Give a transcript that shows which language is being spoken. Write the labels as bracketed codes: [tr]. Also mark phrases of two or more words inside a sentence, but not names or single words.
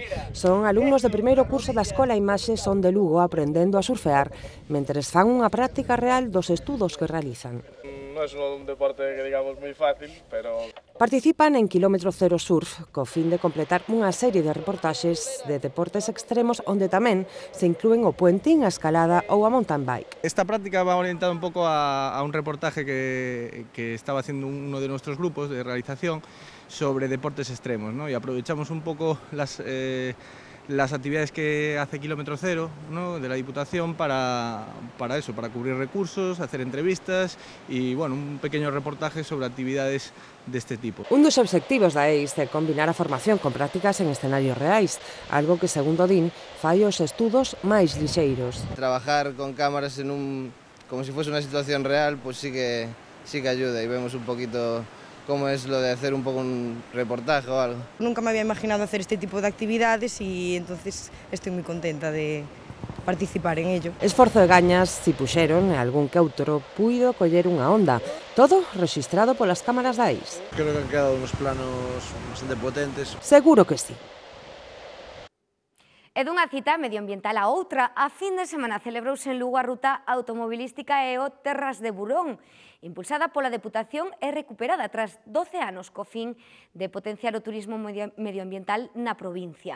[gl] Son alumnos de primeiro curso da Escola Imaxe Son de Lugo aprendendo a surfear, mentres fan unha práctica real dos estudos que realizan. Non é un deporte que digamos moi fácil, pero... Participan en Kilómetro Cero Surf, co fin de completar unha serie de reportaxes de deportes extremos onde tamén se inclúen o puenting, a escalada ou a mountain bike. [es] Esta práctica va orientada [gl] un pouco [es] a un reportaje que estaba haciendo uno de nuestros grupos de realización sobre deportes extremos, ¿no? Y aprovechamos un poco las actividades que hace Kilómetro Cero, ¿no? De la Diputación para cubrir recursos, hacer entrevistas y bueno, un pequeño reportaje sobre actividades de este tipo. [gl] Un dos obxectivos da EIS é combinar a formación con prácticas en escenarios reais, algo que, segundo din, fai os estudos máis lixeiros. [es] Trabajar con cámaras como si fuese una situación real, pues sí que ayuda y vemos un poquito cómo es lo de hacer un poco un reportaje o algo. Nunca me había imaginado hacer este tipo de actividades y entonces estoy muy contenta de participar en ello. [gl] Esforzo de gañas si puxeron e algún que outro puido coller unha onda. Todo registrado polas cámaras da EIS. [es] Creo que han quedado unos planos bastante potentes. Seguro que sí. [gl] E dunha cita medioambiental a outra, a fin de semana celebrouse en Lugo a ruta automobilística EO Terras de Burón, impulsada pola Deputación e recuperada tras 12 anos co fin de potenciar o turismo medioambiental na provincia.